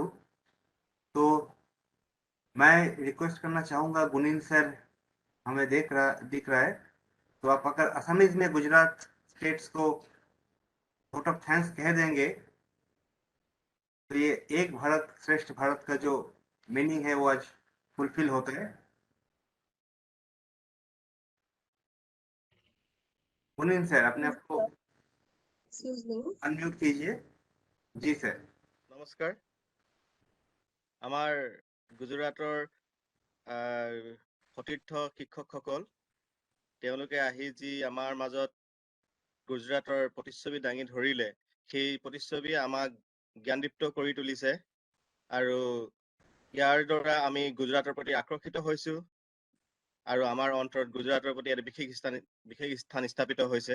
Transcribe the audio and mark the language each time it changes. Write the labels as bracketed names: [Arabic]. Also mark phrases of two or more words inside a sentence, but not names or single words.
[Hindi] तो मैं रिक्वेस्ट करना चाहूँगा, गुनीन सर हमें दिख रहा है, तो आप अगर असमीज में गुजरात स्टेट्स को [English] vote of thanks [Hindi] कह देंगे तो ये एक भारत श्रेष्ठ भारत का जो मीनिंग है वो आज फुलफिल होता है। गुनीन सर अपने आप को अनम्यूट कीजिए। जी सर। [Assamese] নমস্কাৰ। আমাৰ গুজৰাটৰ সতীৰ্থ শিক্ষকসকল, তেওঁলোকে আহি যি আমাৰ মাজত গুজৰাটৰ প্ৰতিচ্ছবি দাঙি ধৰিলে, সেই প্ৰতিচ্ছবিয়ে আমাক জ্ঞানদীপ্ত কৰি তুলিছে আৰু ইয়াৰ দ্বাৰা আমি গুজৰাটৰ প্ৰতি আকৰ্ষিত হৈছো আৰু আমাৰ অন্তৰত গুজৰাটৰ প্ৰতি এটা বিশেষ স্থান স্থাপিত হৈছে।